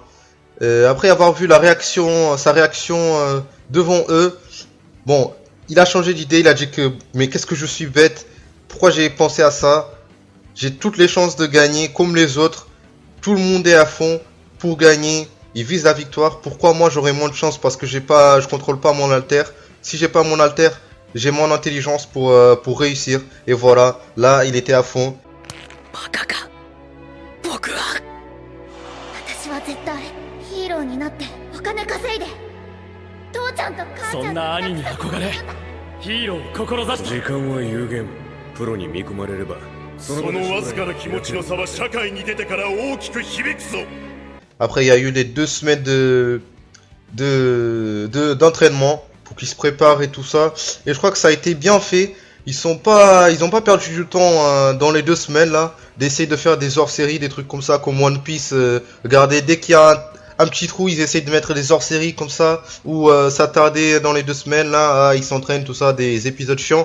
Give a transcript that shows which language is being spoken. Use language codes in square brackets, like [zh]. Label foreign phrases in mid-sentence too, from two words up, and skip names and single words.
[fr] Après avoir vu sa réaction devant eux, bon, il a changé d'idée, il a dit que mais qu'est-ce que je suis bête, pourquoi j'ai pensé à ça, j'ai toutes les chances de gagner comme les autres, tout le monde est à fond pour gagner, il vise la victoire, pourquoi moi j'aurais moins de chance parce que je contrôle pas mon alter, si j'ai pas mon alter, j'ai mon intelligence pour réussir, et voilà, là il était à fond. [ja] 私は絶対ヒーローになってお金稼いで父ちゃんと母ちゃんとそんな兄に憧れヒーローを志す時間は有限プロに見込まれればそのわずかな気持ちの差は社会に出てから大きく響くぞ [fr] Après, il y a eu les 2 semaines d'entraînement pour qu'ils se préparent et tout ça. Et je crois que ça a été bien fait. Ils ont pas perdu du temps dans les 2 semaines là, d'essayer de faire des hors-séries, des trucs comme ça, comme One Piece. Regardez, dès qu'il y a un petit trou, ils essayent de mettre des hors-séries comme ça, ou s'attarder dans les 2 semaines là, ils s'entraînent, tout ça, des épisodes chiants.